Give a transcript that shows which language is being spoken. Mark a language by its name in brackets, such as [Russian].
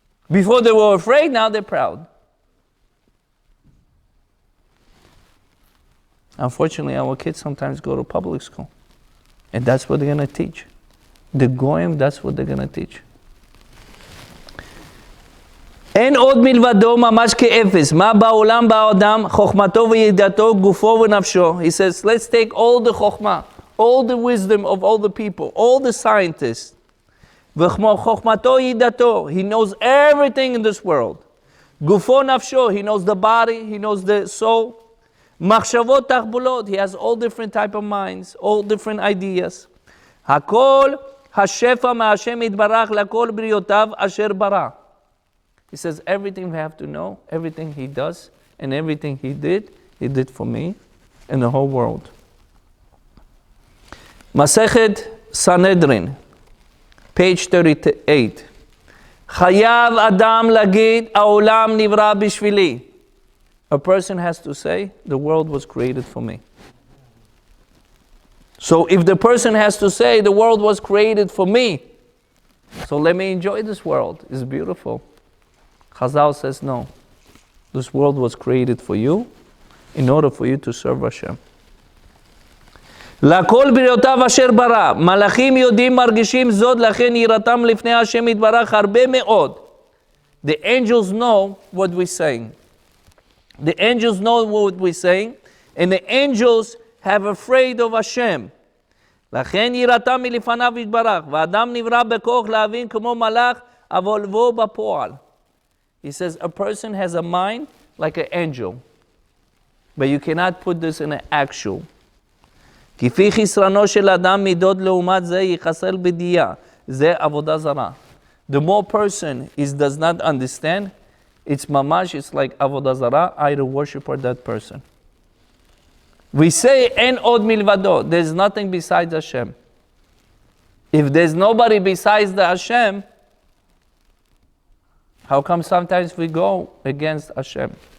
[English] Before they were afraid, now they're proud. Unfortunately, our kids sometimes go to public school, and that's what they're going to teach. The goyim, that's what they're going to teach. [Hebrew] אין עוד מלבדו ממש כאפס. מה בעולם באדם, חוכמתו וידעתו, גופו ונפשו. [English] He says, let's take all the חוכמה, all the wisdom of all the people, all the scientists. [Hebrew] וכמו חוכמתו ידעתו, [English] he knows everything in this world. [Hebrew] גופו נפשו, [English] he knows the body, he knows the soul. [Hebrew] מחשבות תחבולות, [English] he has all different type of minds, all different ideas. [Hebrew] הכל השפע מהשם יתברך לכל בריאותיו אשר ברא. [English] He says, everything we have to know, everything he does, and everything he did for me and the whole world. Masechet Sanhedrin, page 38. [Hebrew] Chayav Adam lagid, ha'olam nivra bishvili. [English] A person has to say, the world was created for me. So if the person has to say, the world was created for me, so let me enjoy this world. It's beautiful. Chazal says, no. This world was created for you in order for you to serve Hashem. [Hebrew] לכל בריאותיו אשר ברא, מלאכים יודעים מרגישים זאת, לכן יראתם לפני השם יתברך הרבה מאוד. [English] The angels know what we're saying. The angels know what we're saying, and the angels have afraid of Hashem. [Hebrew] לכן יראתם מלפניו יתברך, ואדם נברא בכוח להבין כמו מלאך, אבל בו בפועל. [English] He says a person has a mind like an angel, but you cannot put this in an actual. [Hebrew] כפי חסרנו של אדם מידות לעומת זה יחסר בדיעה. זה עבודה זרה. [English] The more person does not understand, it's mamash, it's like avodah zarah, idol worshiper, that person. We say, [Hebrew] en od milvado, [English] there's nothing besides Hashem. If there's nobody besides the Hashem, how come sometimes we go against Hashem?